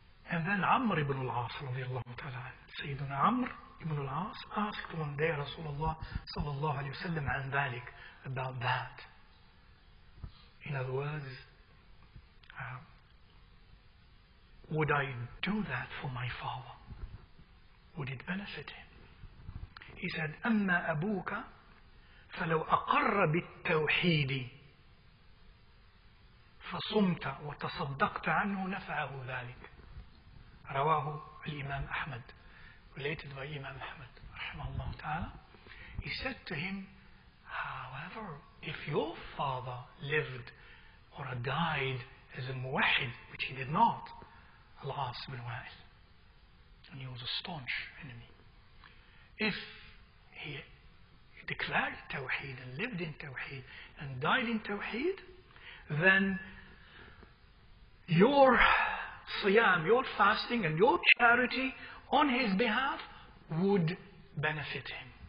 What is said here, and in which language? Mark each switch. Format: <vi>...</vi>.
<en>And then Amr ibn al-As radiallahu ta'ala, Sayyiduna Amr ibn al-As asked one day Rasulullah sallallahu alayhi wa sallam</en> <ar>an dhalik,</ar> <en>about that. In other words, would I do that for my father? Would it benefit him? He said,</en> <ar>أما أبوك فلو أقر بالتوحيد فصمت وتصدقت عنه نفعه ذلك. رواه الإمام أحمد,</ar> <en>related by Imam Ahmad rahimahullah ta'ala. He said to him, however, if your father lived or died as a muwahid, which he did not, Al-As ibn Wa'il, and he was a staunch enemy, if he declared Tawheed and lived in Tawheed and died in Tawheed, then your siyam, your fasting and your charity on his behalf would benefit him.</en>